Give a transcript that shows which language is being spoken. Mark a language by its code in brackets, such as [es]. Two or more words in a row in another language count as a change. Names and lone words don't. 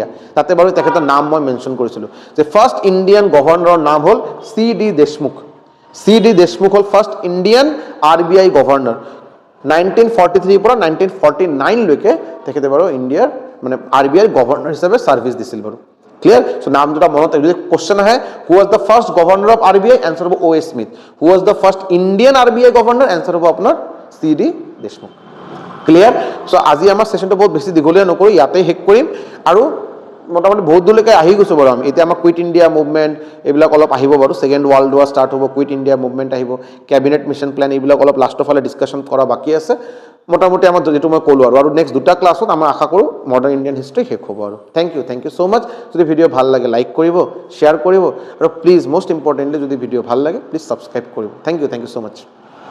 [as] তাতে বাৰু তেখেতৰ নাম মই মেনশ্যন কৰিছিলোঁ যে [en] first Indian [as] গভৰ্ণৰৰ নাম হ'ল C.D. দেশমুখ। C.D. দেশমুখ হ'ল [en] first Indian RBI governor. [as] 1943 পৰা 1949 লৈকে তেখেতে বাৰু ইণ্ডিয়াৰ মানে RBI গভৰ্ণৰ হিচাপে সাৰ্ভিস দিছিল বাৰু [en] clear so [as] নাম দুটা মনত যদি কোশ্চেন আহে [en] who was the first governor of RBI answer [as] হ'ব O.A. [en] Smith who was the first Indian RBI governor answer [as] হ'ব আপোনাৰ [en] C.D. [as] দেশমুখ [en] clear so [as] আজি আমাৰ সেশনটো বহুত বেছি দীঘলীয়া নকৰো ইয়াতে শেষ কৰিম আৰু মোটামুটি বহুত দূৰলৈকে আহি গৈছো বাৰু আমি এতিয়া আমাৰ কুইট ইণ্ডিয়া মুভমেণ্ট এইবিলাক অলপ আহিব বাৰু সেকেন্ড ওয়ার্ল্ড ওয়ার স্টার্ট হ'ব কুইট ইণ্ডিয়া মুভমেণ্ট আহিব ক্যাবিনেট মিশন প্ল্যান এইবিলাক অলপ লাষ্টৰ ফালে ডিসকাশন কৰা বাকি আছে মোটামুটি আমাৰ যেটো মই ক'লো আৰু নেক্সট দুটা ক্লাছত আমাৰ আশা কৰো [en] modern Indian history [as] শেষ হ'ব আৰু [en] thank you so much [as] যদি ভিডিও ভাল লাগে লাইক কৰিব শেয়াৰ কৰিব আৰু [en] please most importantly [as] যদি ভিডিও ভাল লাগে [en] please subscribe [as] কৰিব [en] thank you so much